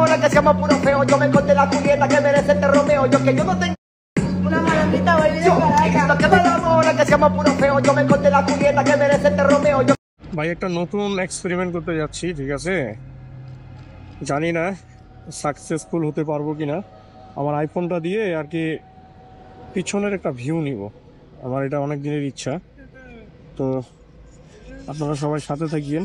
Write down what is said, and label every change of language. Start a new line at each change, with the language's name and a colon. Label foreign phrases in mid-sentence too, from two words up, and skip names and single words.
Spanish: seamos puro feo. Yo me encontré la Julieta que merece este Romeo. Yo que yo no tengo una malandita baby de Caracas. Lo que me enamora que seamos puro feo. Yo me encontré la Julieta que merece este Romeo.
Bangla: ভাই একটা নতুন এক্সপেরিমেন্ট করতে যাচ্ছি, ঠিক আছে? জানি না সাকসেসফুল হতে পারবো কিনা। আমার আইফোনটা দিয়ে আর কি পিছনের একটা ভিউ নিব, আমার এটা অনেক দিনের ইচ্ছা। তো আপনারা সবাই সাথে থাকিয়েন।